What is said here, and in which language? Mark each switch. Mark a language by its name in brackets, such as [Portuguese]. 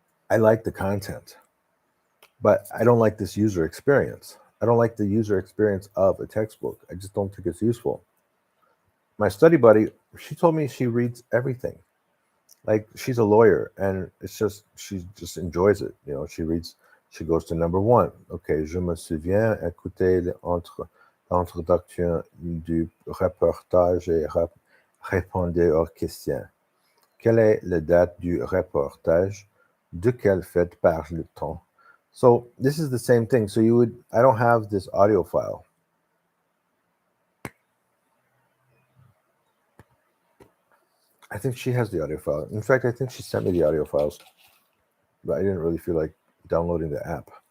[English] I like the content, but I don't like this user experience. I don't like the user experience of a textbook. I just don't think it's useful. My study buddy, she told me she reads everything. Like she's a lawyer and it's just, she just enjoys it. You know, she reads, she goes to number one. [French] Okay, je me souviens écouter l'introduction du reportage et répondre aux questions. Quelle est la date du reportage? De quelle fête parle-t-on? [English] So this is the same thing. So I don't have this audio file. I think she has the audio file. In fact, I think she sent me the audio files, but I didn't really feel like downloading the app.